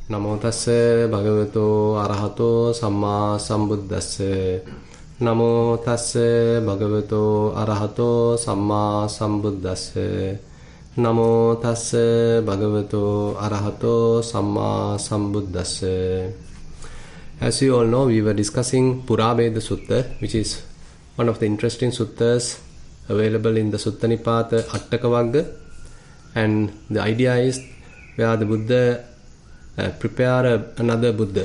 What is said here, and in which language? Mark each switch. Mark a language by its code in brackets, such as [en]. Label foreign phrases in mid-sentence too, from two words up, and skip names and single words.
[pi] Namo tassa bhagavato arahato samma sambuddhassa. Namo tassa bhagavato arahato samma sambuddhassa. Namo tassa bhagavato arahato samma sambuddhassa. [en] As you all know, we were discussing Purabheda Sutta, which is one of the interesting suttas available in the Sutta Nipata Attakavagga. And the idea is where the Buddha prepared another Buddha.